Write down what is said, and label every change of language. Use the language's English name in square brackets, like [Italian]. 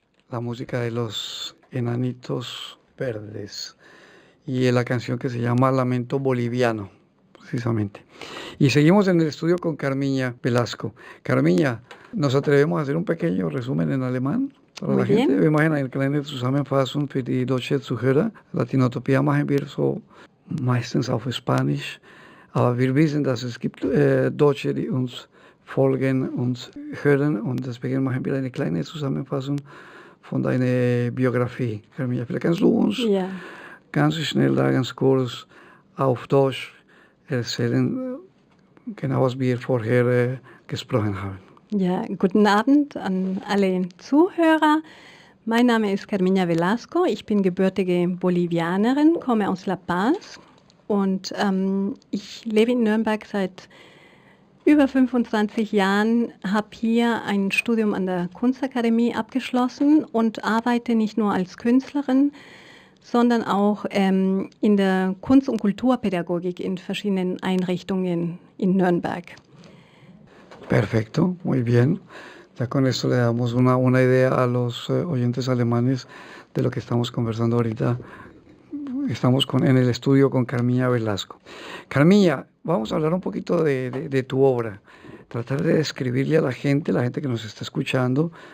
[Spanish] La música de los Enanitos Verdes. Y la canción que se llama Lamento Boliviano, precisamente. Y seguimos en el estudio con Carmiña Velasco. Carmiña, ¿nos atrevemos a hacer un pequeño resumen en alemán? Para Muy la bien. [German] Gente. Wir machen eine kleine Zusammenfassung für die deutsche Zuhörer. Latinotopia machen wir so meistens auf Spanisch. Aber wir wissen, dass es gibt Deutsche, die uns folgen, uns hören. Und deswegen machen wir eine kleine Zusammenfassung von deiner Biografie. Carmiña, vielleicht kannst du uns... Ja. Ganz schnell, ganz kurz auf Deutsch erzählen, genau was wir vorher gesprochen haben. Ja, guten Abend an alle Zuhörer. Mein Name ist Carmiña Velasco. Ich bin gebürtige Bolivianerin, komme aus La Paz und ich lebe in Nürnberg seit über 25 Jahren, habe hier ein Studium an der Kunstakademie abgeschlossen und arbeite nicht nur als Künstlerin, sondern auch in der Kunst- und Kulturpädagogik in verschiedenen Einrichtungen in Nürnberg. [Spanish] Perfecto, muy bien. Ya con esto le damos una idea a los oyentes alemanes de lo que estamos conversando ahorita. Estamos en el estudio con Carmiña Velasco. Carmiña, vamos a hablar un poquito de tu obra. Tratar de describirle a la gente que nos está escuchando.